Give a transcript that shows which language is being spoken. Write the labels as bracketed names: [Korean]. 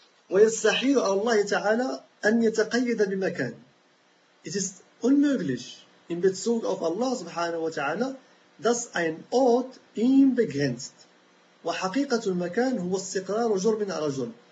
[Arabic] ويستحيل على الله تعالى أن يتقيد بمكان. [English] It is [German] unmöglich in Bezug auf Allah سبحانه وتعالى dass ein Ort ihn begrenzt. [Arabic] وحقيقة المكان هو استقرار جرم على جرم.